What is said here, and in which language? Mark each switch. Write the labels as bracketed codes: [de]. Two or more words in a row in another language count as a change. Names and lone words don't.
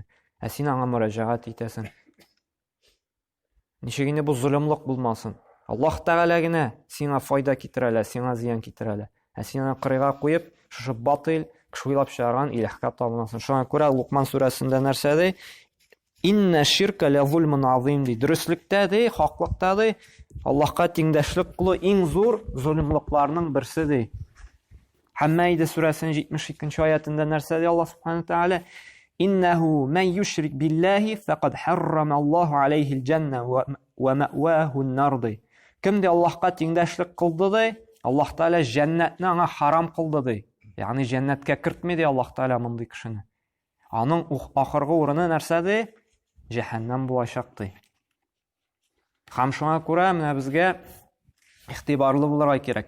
[tt] Ә син аңа мөрәҗәгать итәсең. Ничек инде бу зулымлык булмасын? Аллаһ Тәгалә генә сиңа файда китерә, сиңа зыян китерә. Ә син аны кырыйга куеп, шушы батыл, кеше уйлап чыгарган илаһка табынасың. Шуңа күрә Лукман сүрәсендә нәрсә ди? [ar] إن الشرك لظلم عظيم ди. [tt] Дөреслекдә ди, хаклыкта ди, Аллаһка тиңдәшлек кылу иң зур зулымлыкларның берсе ди. Хаммайда сүрәсенең 72-нче аятында нәрсә ди Аллаһ [ar] سبحانه وتعالى? إنه من يشرك بالله فقد حرم الله عليه الجنة ومأواه النار. [tt] Кем ди Аллаһка тиңдәшлек кылды ди, Аллаһ Тааля җәннәтне аңа харам кылды ди. Ягъни җәннәткә кертми ди Аллаһ Тааля мондый кешене. Аның ахыргы урыны нәрсә ди? Җәһәннәм булачак ди. Һәм шуңа күрә менә безгә игътибарлы булырга кирәк.